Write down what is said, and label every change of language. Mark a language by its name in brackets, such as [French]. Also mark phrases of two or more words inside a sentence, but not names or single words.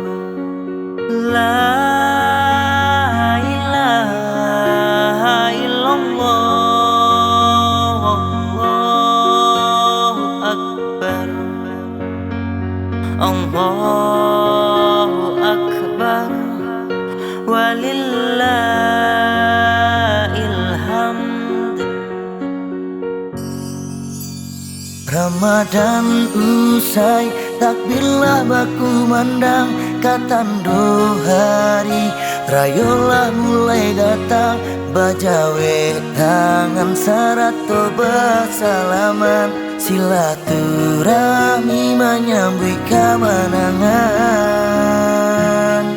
[Arabic] لا إله إلا الله، الله أكبر، الله أكبر، ولله الحمد. [Minangkabau] Ramadan usai, takbirlah baku mandang, katando hari rayolah mulai datang. Bajawe tangan sarato bersalaman, silaturahmi menyambut kemenangan.